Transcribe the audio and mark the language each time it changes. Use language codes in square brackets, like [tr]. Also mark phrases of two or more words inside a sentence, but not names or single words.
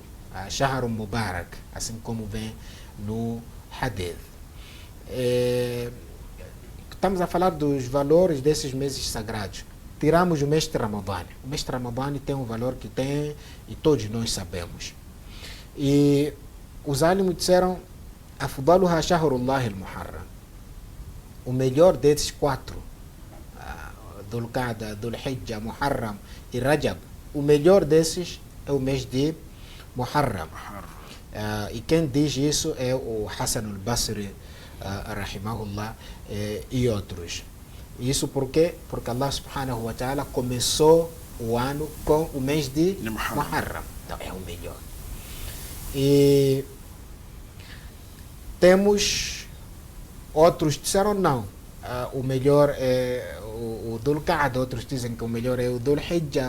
[ar] شهر مبارك, [pt] assim como vem no Hadith. Estamos a falar dos valores desses meses sagrados. Tiramos o mês de Ramadã. O mês de Ramadã tem um valor que tem e todos nós sabemos. E os álamos disseram: [ar] أفضلها شهر الله المحرم. [pt] O melhor desses 4, Dhul Qa'da, Dhul Hijjah, Muharram e Rajab, o melhor desses é o mês de Muharram. E quem diz isso é o Hassan al-Basri, rahimahullah, e outros. Isso porque [ar] الله سبحانه وتعالى [pt] começou o ano com o mês de Muharram. Então é o melhor. E temos outros que disseram não. O melhor é o Dhul Qa'da, outros dizem que o melhor é o Dhul Hijjah.